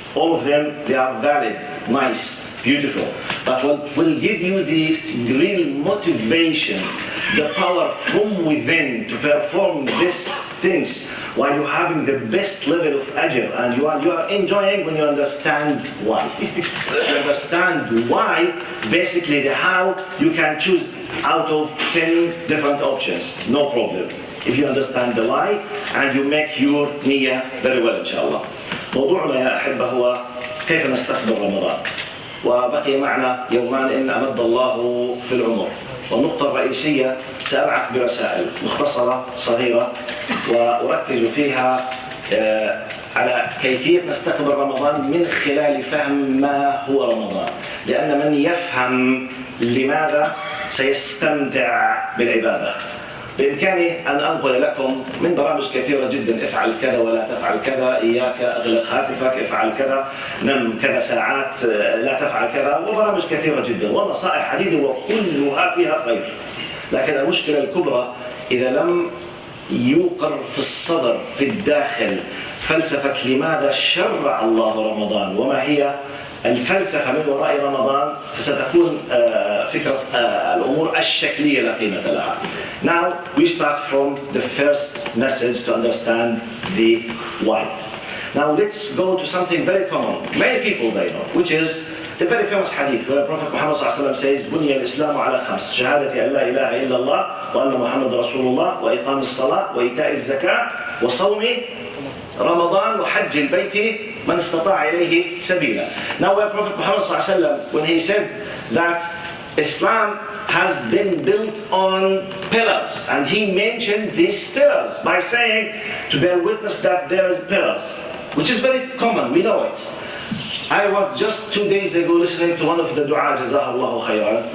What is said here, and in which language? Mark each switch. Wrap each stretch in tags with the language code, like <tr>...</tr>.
<en>All of them, they are valid, nice, beautiful. But what will give you the real motivation, the power from within to perform these things while you're having the best level of ajr, and you are enjoying when you understand why. You understand why, basically the how, you can choose out of 10 different options, no problem. If you understand the why and you make your niyyah very well inshallah.</en> <ar>موضوعنا يا أحبة هو كيف نستقبل رمضان. وبقي معنا يومان إن أمد الله في العمر. والنقطة الرئيسية سأبعث برسائل مختصرة صغيرة وأركز فيها على كيفية نستقبل رمضان من خلال فهم ما هو رمضان. لأن من يفهم لماذا سيستمتع بالعبادة. بإمكاني أن أنقل لكم من برامج كثيرة جدا، افعل كذا ولا تفعل كذا، إياك أغلق هاتفك، افعل كذا، نم كذا ساعات، لا تفعل كذا، وبرامج كثيرة جدا ونصائح عديدة وكلها فيها خير. لكن المشكلة الكبرى إذا لم يوقر في الصدر في الداخل فلسفة لماذا شرع الله رمضان وما هي الفلسفة من وراء رمضان، فستكون فكرة الأمور الشكلية لا قيمة لها.</ar> <en>Now we start from the first message to understand the why. Now let's go to something very common. Many people they know, which is the very famous hadith where Prophet Muhammad says,</en> <ar>بني الإسلام على 5 شهادة أن لا إله إلا الله وأن محمد رسول الله وإقام الصلاة وإيتاء الزكاة وصوم رمضان وحج البيت من استطاع إليه سبيلا.</ar> <en>Now where Prophet Muhammad ﷺ, when he said that Islam has been built on pillars, and he mentioned these pillars by saying to bear witness that there is pillars, which is very common, we know it. I was just 2 days ago listening to one of the du'a, Jazahullahu khairan.</en>